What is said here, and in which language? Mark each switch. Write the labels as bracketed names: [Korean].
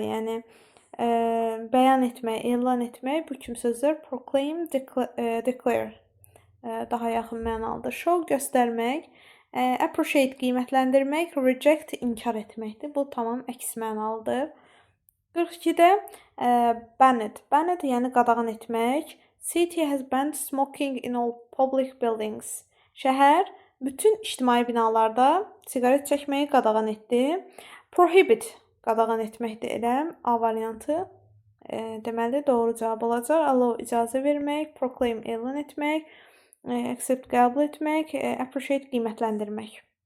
[Azerbaijani] Yəni bəyan etmək, elan etmək bu kimi sözlər proclaim, declare daha yaxın mənalıdır. Show göstərmək, appreciate qiymətləndirmək, reject inkar etməkdir. Bu tamam əks mənalıdır. 42-də banned. Banned yəni qadağan etmək. [English] City has banned smoking in all public buildings. [Azerbaijani] Şəhər bütün ictimai binalarda siqaret çəkməyi qadağan etdi. Prohibit qadağan etməkdir elə A variantı. Deməli doğru cavab olacaq. Allow icazə vermək, proclaim elan etmək, accept qəbul etmək, appreciate qiymətləndirmək.